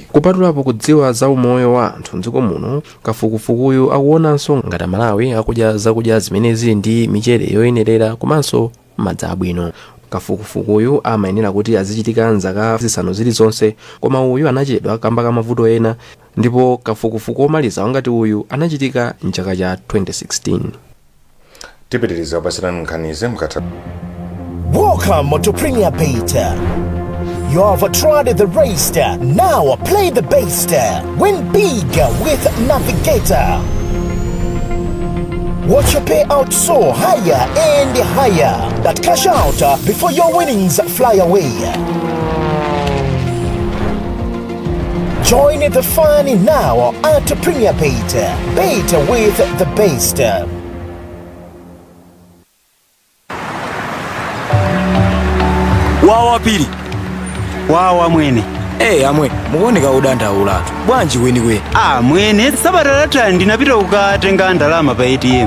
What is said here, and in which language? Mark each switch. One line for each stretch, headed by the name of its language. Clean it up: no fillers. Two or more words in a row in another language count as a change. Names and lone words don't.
Nyanja: Kupatulapo kudziwa za umoyo wa anthu mdziko muno, kafukufukuyu akuonanso ngati Malawi akudya zakudya zimene zili ndi michere yoyenerera komanso madzi abwino. Kafukufukuyu amayenera kuti azichitika nzaka zisanu zilizonse, koma uyu anachedwa kamba ka mavuto ena, ndipo kafukufuku omaliza wangati uyu anachitika mchaka cha 2016. Tipitiriza pasirani nkhanize mkata.
English: Welcome to Premier Beta. You have tried the race, now play the best. Win big with Navigator. Watch your payout soar higher and higher. That cash out before your winnings fly away. Join the fun now at Premier Beta. Beta with the best.
Nyanja: Wawa pili. Wawa mwene. Amwe, muoneka udandaula. Bwanji weni. Mwene, sabatalata ndinapita kukatenga ndalama pa ATM.